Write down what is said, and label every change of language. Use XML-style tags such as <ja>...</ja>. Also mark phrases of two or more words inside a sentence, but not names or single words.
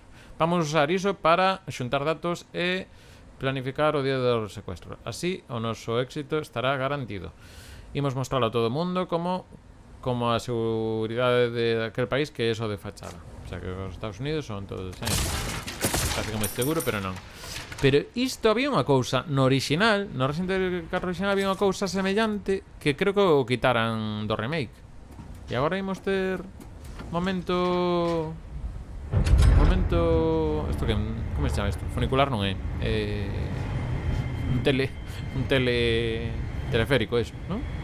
<gl>Vamos usar iso para xuntar datos e planificar o día do secuestro. Así, o noso éxito estará garantido. Imos mostrarlo a todo o mundo como a seguridade de aquel país que é eso de fachada.</gl> <es>O sea,</es> <gl>que os Estados Unidos son todos... Parece que moi seguro, pero non. Pero isto había unha cousa no original, no Resident Evil 4 original había unha cousa semellante que creo que o quitaran do remake. E agora imos ter momento... Isto que... Como se chama isto? Funicular non é. Un teleférico, eso, non?</gl>